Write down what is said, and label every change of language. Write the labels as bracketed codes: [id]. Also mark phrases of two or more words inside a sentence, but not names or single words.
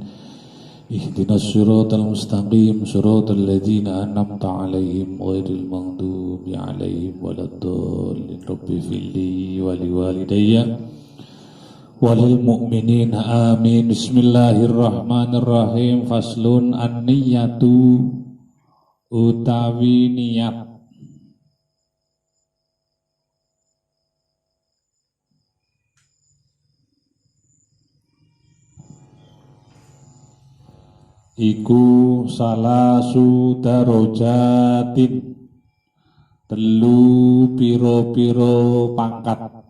[ar] اهدنا الصراط المستقيم صراط الذين أنعمت عليهم غير المغضوب عليهم ولا الضالين. رب فلي ولوالدي وللمؤمنين آمين. بسم الله الرحمن الرحيم. فصل النية [jv] utawi niat. Iku [ar] ثلاث درجات, [jv] telu piro-piro pangkat.